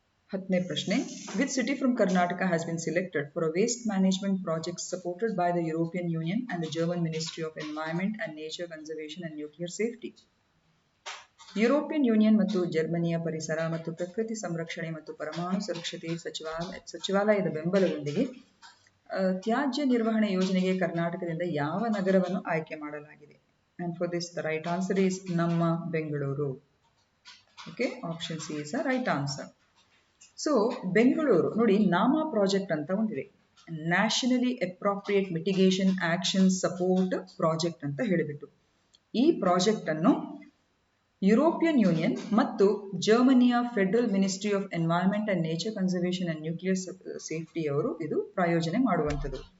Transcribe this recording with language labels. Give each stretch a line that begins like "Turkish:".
Kannada: 10ನೇ ಪ್ರಶ್ನೆ,
English: Which city from Karnataka has been selected for a waste management project supported by the European Union and the German Ministry of Environment and Nature Conservation and Nuclear Safety.
Kannada: European union ಮತ್ತು ಜರ್ಮನಿಯ ಪರಿಸರ ಮತ್ತು ಪ್ರಕೃತಿ ಸಂರಕ್ಷಣೆ ಮತ್ತು ಪರಮಾಣು ಸುರಕ್ಷತೆ ಸಚಿವಾಲಯದ ಬೆಂಬಲದೊಂದಿಗೆ ತ್ಯಾಜ್ಯ ನಿರ್ವಹಣೆ ಯೋಜನೆಗೆ ಕರ್ನಾಟಕದಿಂದ ಯಾವ ನಗರವನ್ನು ಆಯ್ಕೆ ಮಾಡಲಾಗಿದೆ?
English: And for this, the right answer is
Kannada: ನಮ್ಮ Bengaluru.
English: Okay, option C is the right answer.
Kannada: So Bengaluru ನೋಡಿ, ನಾಮ ಪ್ರಾಜೆಕ್ಟ್ ಅಂತ ಒಂದಿದೆ, nationally appropriate mitigation action support project ಅಂತ ಹೇಳಿಬಿಟ್ಟು. ಈ ಪ್ರಾಜೆಕ್ಟ್ ಅನ್ನು ಯುರೋಪಿಯನ್ ಯೂನಿಯನ್ ಮತ್ತು ಜರ್ಮನಿಯ federal ministry of environment and nature conservation and nuclear safety ಅವರು ಇದು ಪ್ರಾಯೋಜನೆ ಮಾಡುವಂಥದ್ದು.